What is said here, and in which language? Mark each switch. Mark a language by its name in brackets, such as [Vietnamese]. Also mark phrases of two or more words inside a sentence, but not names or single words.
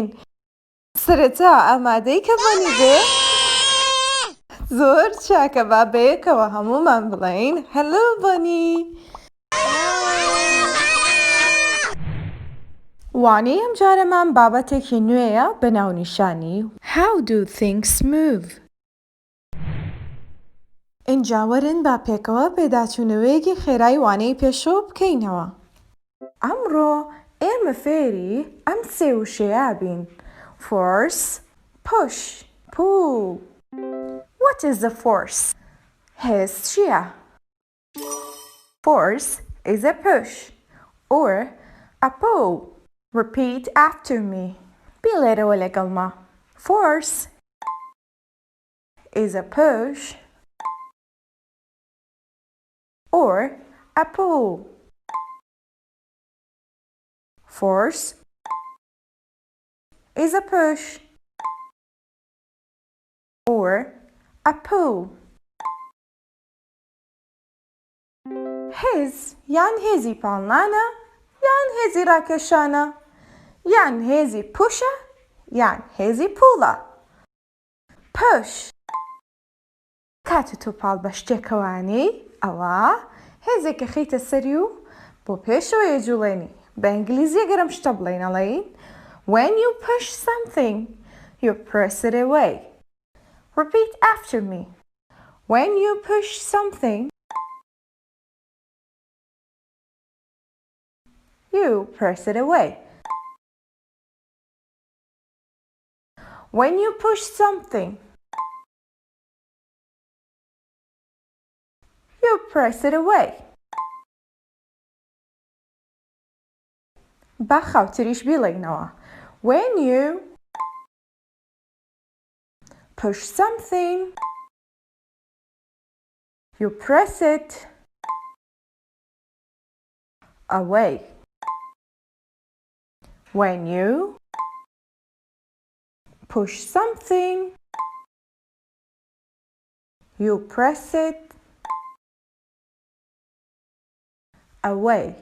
[Central Kurdish] سەرەتا ئامادەی کە بۆنی بێ؟ زۆر چاکە، با بەیەکەوە هەموومان بڵێین هەلۆ بۆنی. وانەی ئەم جارەمان بابەتێکی نوێیە بە ناونیشانی [English] How do things move؟ [Central Kurdish] اینجا وەرن با پێکەوە پێداچوونەوەیەکی خێرای وانەی پێشەوە بکەینەوە. ئەمڕۆ ئێمە فێری ئەم سێ وشەیە بین. [English] Force, push, pull. What is the force? [Central Kurdish] هێز چییە؟ [English] Force is a push or a pull. Repeat after me. [Central Kurdish] بیڵێرەوە لەگەڵما. [English] Force is a push or a pull. Force is a push or a pull. [Central Kurdish] هێز یان هێزی پاڵنانە یان هێزی ڕاکێشانە یان هێزی پوشە یان هێزی پوڵە. Push کاتە تۆ پاڵ بە شتێکەوانی ئەوە هێزێکە خەیتە سەری و بۆ پێشەوە یەجوڵێنی. بە ئینگلیزی گەرم شتە بڵێن ئەڵێین [English] When you push something, you press it away. Repeat after me. When you push something, you press it away. When you push something, you press it away. [Central Kurdish] با خاوتریش بیڵێنەوە. [English] When you push something, you press it away. When you push something, you press it away.